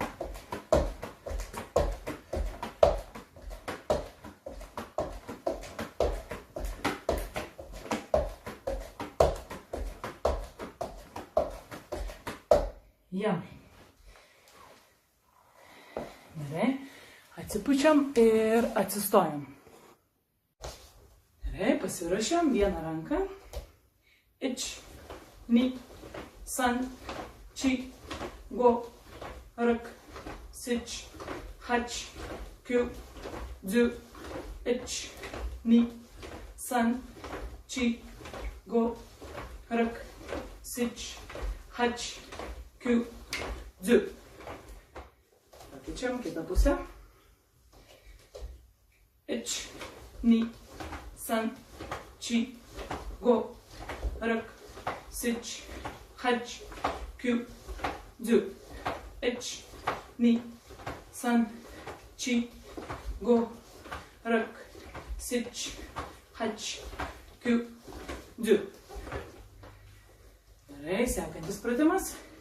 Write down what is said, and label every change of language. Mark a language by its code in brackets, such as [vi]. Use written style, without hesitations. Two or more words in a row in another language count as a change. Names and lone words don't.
[lt] Jam. Gerai. Atsipučiam ir atsistojam. Gerai, pasirašėm vieną ranką. [ja] Ich, に、さん、し、ご、ろく, しち、はち、きゅう、じゅう、いち, に、さん、し、ご、ろく, sich, はち、きゅう、じゅう. [lt] Pakeičiam kitą pusę. [ja] Ich, に、さん、し、ご、ろく, しち、はち、きゅう、じゅう. Ich, に、さん、し、ご、ろく, sich, はち、きゅう、じゅう. [lt] Gerai, sekantis pratimas.